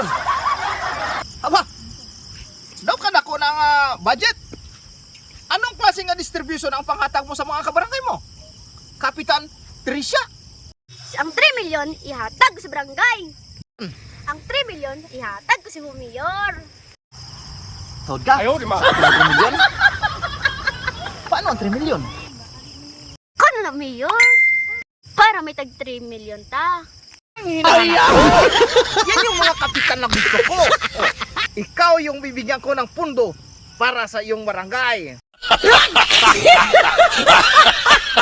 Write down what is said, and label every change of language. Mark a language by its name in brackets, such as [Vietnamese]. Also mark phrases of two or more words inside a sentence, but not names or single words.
[Hiligaynon] Aba, daw ka na ko ng budget. Anong klase nga distribution ang panghatag mo sa mga kabarangay mo, Kapitan Tricia? Ang 3 million ihatag ko sa barangay. Ang 3 million ihatag ko sa Mayor. Tawad ka? Ayaw, di ma. 3 million? [Filipino] Paano ang 3 million? [Hiligaynon] Kano na, Mayor? Para may tag 3 million ta. [Filipino] Ay, yan yung mga kapitan na gusto ko. Oh, ikaw yung bibigyan ko ng pundo para sa iyong barangay.